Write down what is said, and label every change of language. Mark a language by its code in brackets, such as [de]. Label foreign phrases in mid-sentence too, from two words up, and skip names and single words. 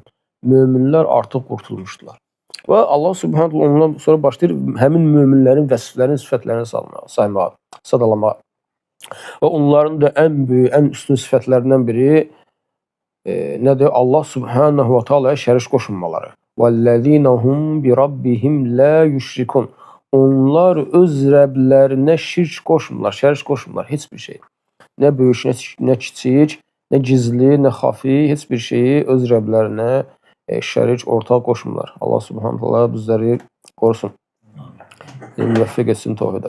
[az] Möminlər artıq qurtulmuşdular. Və Allah subhanahu ondan sonra başlayır həmin möminlərin vəsiflərini, sifətlərini saymağa, sadalamağa. Və onların da ən böyük, ən üstün sifətlərindən biri nədir? Allah [ar] سبحانه وتعالى [az] şərik qoşunmaları. [ar] وَالَّذِينَهُمْ بِرَبِّهِمْ لَا يُشْرِكُونَ. [az] Onlar öz Rəblərinə şirk qoşmurlar, şərik qoşmurlar, heç bir şey. Nə böyük, nə kiçik, nə gizli, nə xafi, heç bir şeyi öz Rəblərinə şərik ortaq qoşmurlar. Allah [ar] سبحانه وتعالى [az] bizləri qorusun. Müvəffəq etsin təvhidə.